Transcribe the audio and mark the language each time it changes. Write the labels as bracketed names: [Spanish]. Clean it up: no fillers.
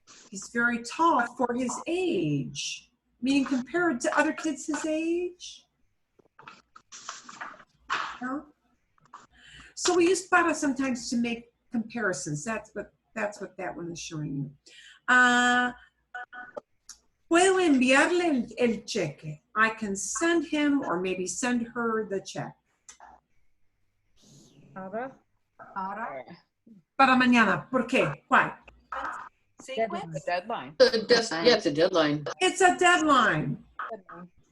[English] He's very tall for his age, meaning compared to other kids his age. No? So we use para sometimes to make comparisons. That's what that one is showing you. [Spanish] Puedo enviarle el cheque. [English] I can send him or maybe send her the check. [Spanish] Para. Para. Para mañana. ¿Por qué? [English] Why? Sequence. The deadline. Yeah, it's a deadline. It's a deadline. Deadline.